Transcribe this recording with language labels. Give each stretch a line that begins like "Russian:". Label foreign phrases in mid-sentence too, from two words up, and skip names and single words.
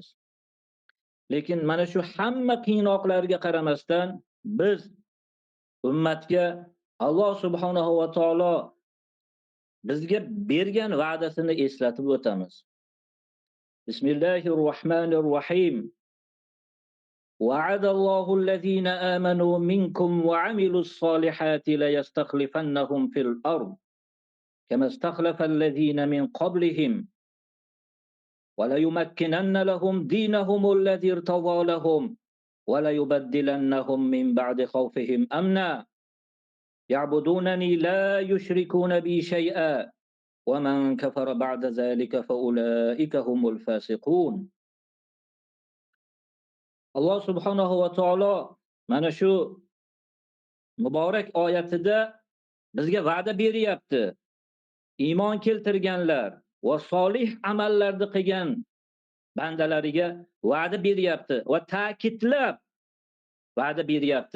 Uzbek: Lekin mana shu hamma qiynoqlarga qaramasdan biz ummatga Alloh subhanahu va taolo bizga bergan va'dasini eslatib o'tamiz. Bismillahirrohmanirrohim.
Arabic: وعد الله الذين آمنوا منكم وعملوا الصالحات ليستخلفنهم في الأرض كما استخلف الذين من قبلهم وَلَيُمَكِّنَنَّ لَهُمْ دِينَهُمُ الَّذِي ارْتَضَىٰ لَهُمْ وَلَيُبَدِّلَنَّهُمْ مِنْ بَعْدِ خَوْفِهِمْ أَمْنًا يَعْبُدُونَنِي لَا يُشْرِكُونَ بِي شَيْئًا وَمَنْ كَفَرَ بَعْدَ ذَلِكَ فَأُولَٰئِكَ هُمُ الْفَاسِقُونَ.
Uzbek: Alloh subhanahu va taolo mana shu muborak oyatida bizga va'da beryapti. Iymon keltirganlar va solih amallarni qilgan bandalariga va'da beryapti va ta'kidlab va'da beryapti.